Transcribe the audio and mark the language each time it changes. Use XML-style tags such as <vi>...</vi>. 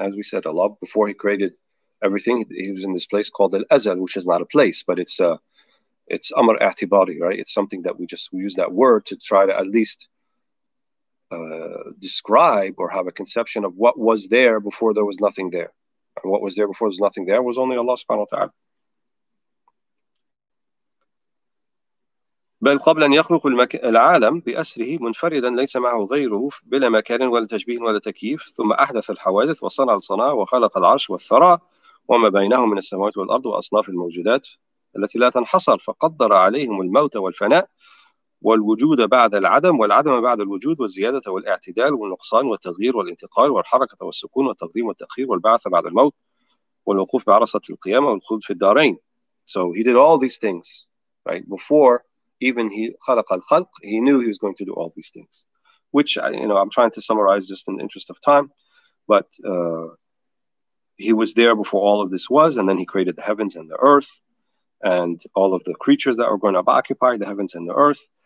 <en>As we said, Allah, before He created everything, He was in this place called al-azal, which is not a place, but it's amr i'tibari, right? It's something that we use that word to try to at least describe or have a conception of what was there before there was nothing there. And what was there before there was nothing there was only Allah subhanahu wa ta'ala.</en> <ar>بل قبل أن يخلق العالم بأسره منفردا ليس معه غيره بلا مكان ولا تشبيه ولا تكييف ثم أحدث الحوادث وصنع الصناعة وخلق العرش والثرى وما بينهم من السماوات والأرض وأصناف الموجودات التي لا تنحصر فقدر عليهم الموت والفناء والوجود بعد العدم والعدم بعد الوجود والزيادة والاعتدال والنقصان والتغيير والانتقال والحركة والسكون والتقديم والتأخير والبعث بعد الموت والوقوف بعرصة القيامة والخلود في الدارين.</ar> <en>So He did all these things, right? Before even He</en> <ar>خلق الخلق,</ar> <en>He knew He was going to do all these things, which, I'm trying to summarize just in the interest of time, but He was there before all of this was, and then He created the heavens and the earth and all of the creatures that were going to occupy the heavens and the earth.</en>